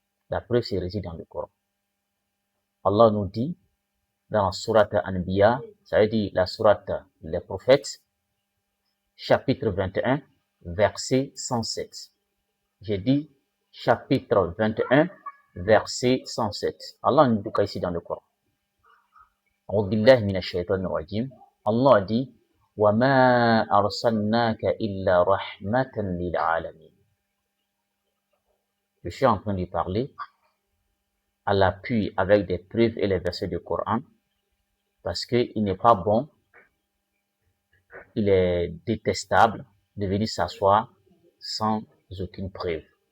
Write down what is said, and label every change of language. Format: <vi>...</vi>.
<fr>La preuve se réside dans le Coran. Allah nous dit dans la sourate Anbiya, ça veut dire la sourate les prophètes, chapitre 21, verset 107. J'ai dit chapitre 21, verset 107. Allah nous dit ici dans le Coran.</fr> <ar>أعوذ بالله من الشيطان الرجيم.</ar> <fr>Allah dit</fr> <ar>وَمَا أَرْسَلْنَاكَ إِلَّا رَحْمَةً لِلْعَالَمِينَ.</ar> <fr>Je suis en train de parler à l'appui avec des preuves et les versets du Coran, parce qu'il n'est pas bon, il est détestable de venir s'asseoir sans aucune preuve.</fr>